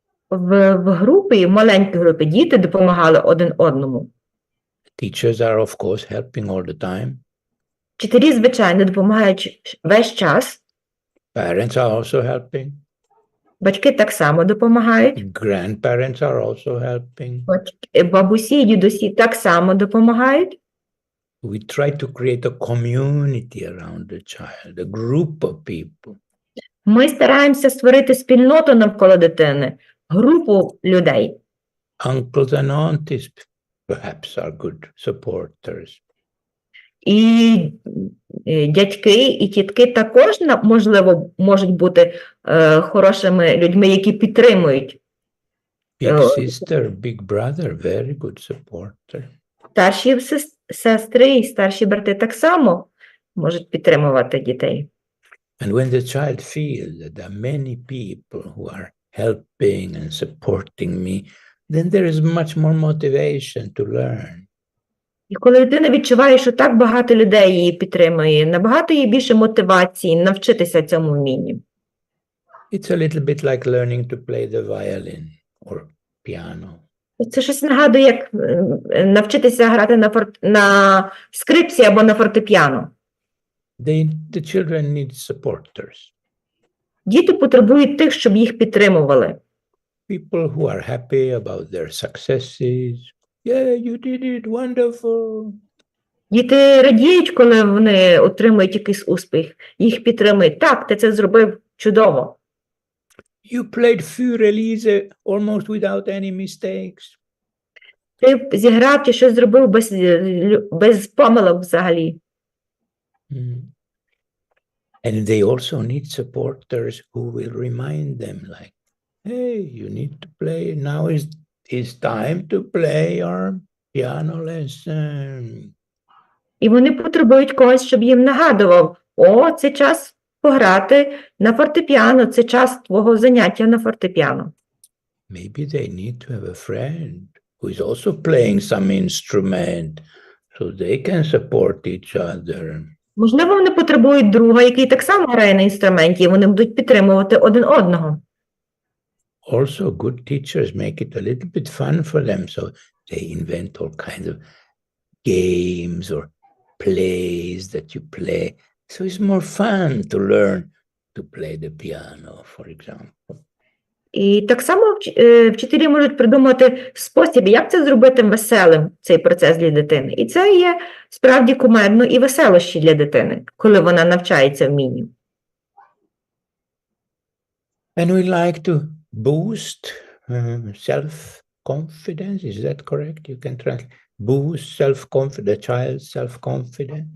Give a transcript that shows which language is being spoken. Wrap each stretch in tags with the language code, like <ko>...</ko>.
<uk>В групі, в маленькій групі, діти допомагали один одному.</uk> <en>Teachers are, of course, helping all the time.</en> <uk>Вчителі, звичайно, допомагають весь час.</uk> <en>Parents are also helping.</en> <uk>Батьки так само допомагають.</uk> <en>Grandparents are also helping.</en> <uk>Бабусі і дідусі так само допомагають.</uk> <en>We try to create a community around the child, a group of people.</en> <uk>Ми стараємося створити спільноту навколо дитини, групу людей.</uk> <en>Uncles and aunties perhaps are good supporters.</en> <uk>І дядьки, і тітки також, можливо, можуть бути хорошими людьми, які підтримують.</uk> <en>Big sister, big brother, very good supporter.</en> <uk>Старші сестри і старші брати так само можуть підтримувати дітей.</uk> <en>And when the child feels that there are many people who are helping and supporting me, then there is much more motivation to learn.</en> <uk>І коли дитина відчуває, що так багато людей її підтримує, набагато є більше мотивації навчитися цьому вмінню.</uk> <en>It's a little bit like learning to play the violin or piano.</en> <uk>Це щось нагадує, як навчитися грати на скрипці або на фортепіано.</uk> <en>The children need supporters.</en> <uk>Діти потребують тих, щоб їх підтримували.</uk> <en>People who are happy about their successes. Yeah, you did it, wonderful.</en> <uk>Діти радіють, коли вони отримують якийсь успіх. Їх підтримують. Так, ти це зробив чудово.</uk> <en>You played für Elise almost without any mistakes.</en> <uk>Ти зіграв чи щось зробив без помилок взагалі.</uk> <en>And they also need supporters who will remind them like, hey, you need to play. Now is time to play your piano lesson.</en> <uk>І вони потребують когось, щоб їм нагадував, о, це час пограти на фортепіано, це час твого заняття на фортепіано.</uk> <en>Maybe they need to have a friend who is also playing some instrument so they can support each other.</en> <uk>Можливо, вони потребують друга, який так само грає на інструменті, і вони будуть підтримувати один одного.</uk> <en>Also, good teachers make it a little bit fun for them, so they invent all kinds of games or plays that you play. So it's more fun to learn to play the piano, for example.</en> <uk>І так само вчителі можуть придумати спосіб, як це зробити веселим, цей процес для дитини. І це є справді кумедно і веселощі для дитини, коли вона навчається вмінню.</uk> <en>And we like to boost self-confidence. Is that correct? You can translate. Boost self-confidence, the child's self-confidence.</en>